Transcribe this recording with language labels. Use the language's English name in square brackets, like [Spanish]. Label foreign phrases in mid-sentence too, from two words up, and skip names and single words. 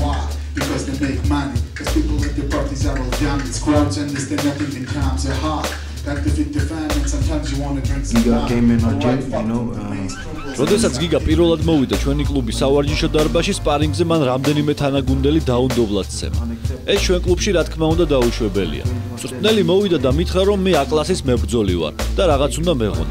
[English] Because they make money, because people at the parties are all young, it's crowds understand that even times are hard. [Georgian] როდესაც გიგა პირველად მოვიდა ჩვენი კლუბის სავარჯიშო დარბაზში სპარინგზე, მან რამდენიმე თანაგუნდელი დაუნდობლად სცემა. ეს ჩვენ კლუბში რა თქმა უნდა დაუშვებელია. მწვრთნელი მოვიდა და მითხრა, რომ მე A-კლასის მებრძოლი ვარ და რაღაც უნდა მეღონა.